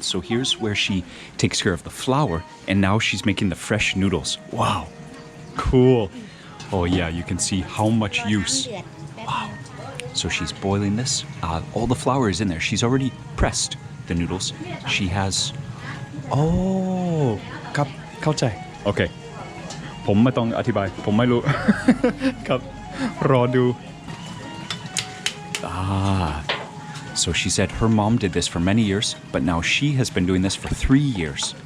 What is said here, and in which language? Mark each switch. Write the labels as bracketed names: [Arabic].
[English] So here's where she takes care of the flour, and now she's making the fresh noodles. Wow, cool. Oh yeah, you can see how much use. Wow. So she's boiling this. All the flour is in there. She's already pressed the noodles. She has... [Thai] Oh, ครับเข้าใจ Okay. ผมไม่ต้องอธิบาย ผมไม่รู้ ครับ รอดู [English] So she said her mom did this for many years, but now she has been doing this for 3 years.